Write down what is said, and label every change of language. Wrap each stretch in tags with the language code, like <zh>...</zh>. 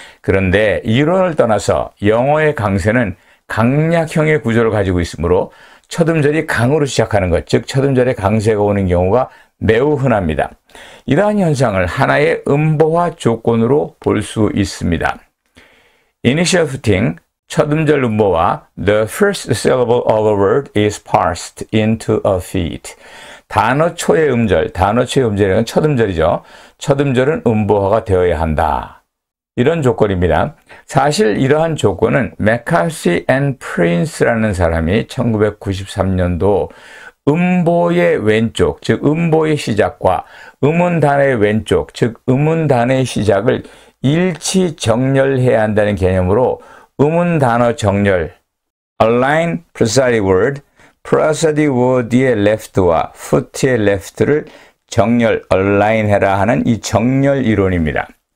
<ko>그런데 이론을 떠나서 영어의 강세는 강약형의 구조를 가지고 있으므로 첫 음절이 강으로 시작하는 것, 즉 첫 음절에 강세가 오는 경우가 매우 흔합니다. 이러한 현상을 하나의 음보화 조건으로 볼 수 있습니다.</ko> <en>Initial footing,</en> <ko>첫 음절 음보와</ko> <en>the first syllable of a word is parsed into a feat.</en> <ko>단어 초의 음절이란 첫 음절이죠. 첫 음절은 음보화가 되어야 한다. 이런 조건입니다. 사실 이러한 조건은 맥카시 앤 프린스라는 사람이 1993년도 음보의 왼쪽, 즉 음보의 시작과 음운단의 왼쪽, 즉 음운단의 시작을 일치 정렬해야 한다는 개념으로 음운단어 정렬, align prosodic word, prosodic word의 left와 foot의 left를 정렬, align해라 하는 이 정렬 이론입니다.</ko>